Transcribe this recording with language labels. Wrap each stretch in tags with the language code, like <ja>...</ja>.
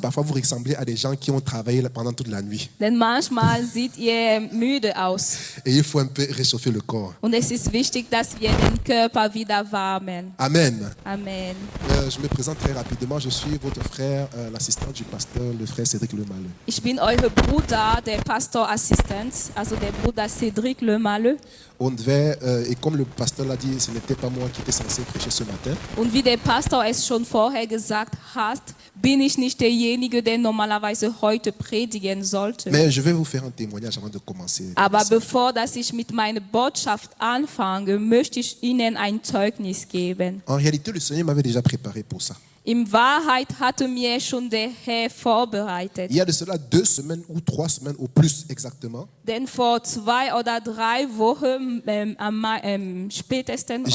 <fr>parfois vous ressemblez à des gens qui ont travaillé pendant toute la nuit.</fr> <de>Denn manchmal seht ihr müde aus.</de> <fr>Et il faut un peu réchauffer le corps.</fr> <de>Und es ist wichtig, dass wir den Körper wieder warmen.</de> <fr>Amen.</fr> <de>Amen.</de> <fr>Je me présente très rapidement. Je suis votre frère, l'assistant du pasteur, le frère Cédric Lemalleux.</fr> <de>Ich bin euer Bruder, der Pastorassistent, also der Bruder Cédric Lemalleux.</de> <fr>Et comme le pasteur l'a dit, ce n'était pas moi qui étais censé prêcher ce matin.</fr> <de>Und wie der Pastor es schon vorher gesagt hat, bin ich nicht derjenige, der normalerweise heute predigen sollte.</de> <fr>Mais je vais vous faire un témoignage avant de commencer.</fr> <de>Aber bevor dass ich mit meiner Botschaft anfange, möchte ich Ihnen ein Zeugnis geben.</de> <fr>En réalité, le Seigneur m'avait déjà préparé pour ça.</fr> <de>In Wahrheit hatte mir schon der Herr vorbereitet.</de> <fr>Il y a de cela 2 semaines ou 3 semaines ou plus exactement.</fr> <de>Denn vor 2 oder 3 Wochen spätestens</de>